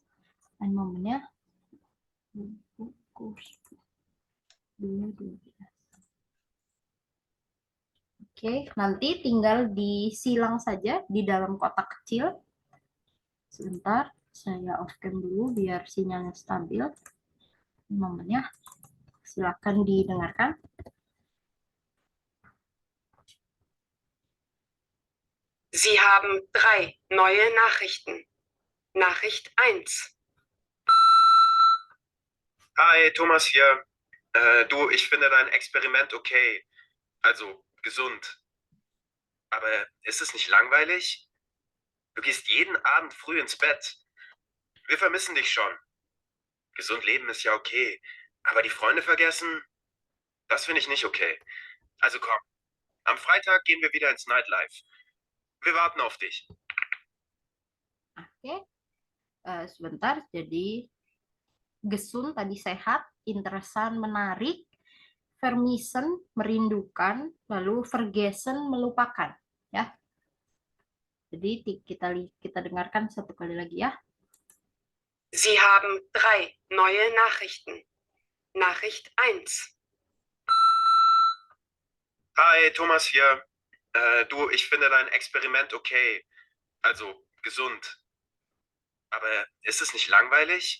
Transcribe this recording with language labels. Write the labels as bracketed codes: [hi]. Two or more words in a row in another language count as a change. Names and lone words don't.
[de] Ein Moment ya. Kurs 2. [id] Oke, nanti tinggal disilang saja di dalam kotak kecil. Sebentar, saya [en] off cam [id] dulu biar sinyalnya stabil. Momennya, silakan didengarkan. [de] Sie haben 3 neue Nachrichten. Nachricht 1. Hi, Thomas hier. Du, ich finde dein Experiment okay. Also gesund. Aber ist es nicht langweilig? Du gehst jeden Abend früh ins Bett. Wir vermissen dich schon. Gesund leben ist ja okay. Aber die Freunde vergessen? Das finde ich nicht okay. Also komm, am Freitag gehen wir wieder ins Nightlife. Wir warten auf dich. [id] Oke, sebentar. Jadi gesund tadi sehat, interesan menarik, vermissen merindukan, lalu vergessen melupakan. Ya. Jadi kita dengarkan satu kali lagi ya. [de] Sie haben 3 neue Nachrichten. Nachricht 1. Hi, Thomas hier. Du, ich finde dein Experiment okay. Also gesund. Aber ist es nicht langweilig?